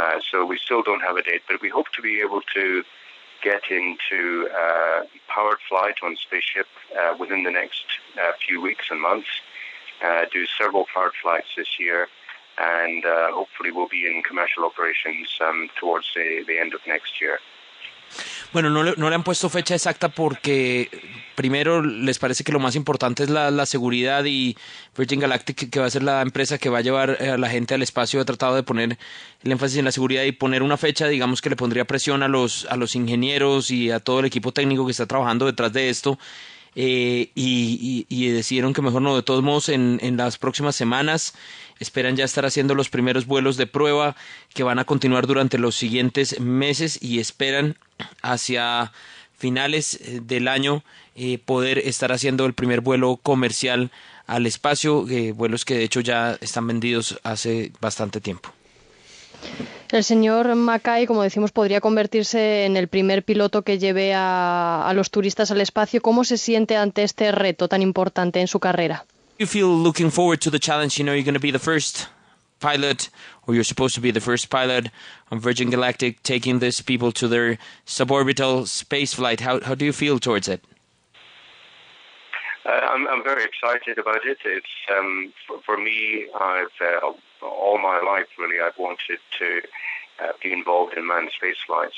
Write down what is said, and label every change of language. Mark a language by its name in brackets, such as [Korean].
[English] So we still don't have a date, but we hope to be able to get into powered flight on spaceship within the next few weeks and months, do several powered flights this year, and hopefully we'll be in commercial operations towards the end of next year. [Spanish] Bueno, no le han puesto fecha exacta porque primero les parece que lo más importante es la seguridad, y Virgin Galactic, que va a ser la empresa que va a llevar a la gente al espacio, ha tratado de poner el énfasis en la seguridad y poner una fecha, digamos, que le pondría presión a los ingenieros y a todo el equipo técnico que está trabajando detrás de esto. Y decidieron que mejor no. De todos modos, en las próximas semanas esperan ya estar haciendo los primeros vuelos de prueba que van a continuar durante los siguientes meses, y esperan hacia finales del año poder estar haciendo el primer vuelo comercial al espacio, vuelos que de hecho ya están vendidos hace bastante tiempo. El señor Mackay, como decimos, podría convertirse en el primer piloto que lleve a los turistas al espacio. ¿Cómo se siente ante este reto tan importante en su carrera? [English] You feel looking forward to the challenge? You know you're going to be the first pilot, or you're supposed to be the first pilot on Virgin Galactic, taking these people to their suborbital space flight. How do you feel towards it? I'm very excited about it. It's for me, I've all my life really I've wanted to be involved in manned space flight.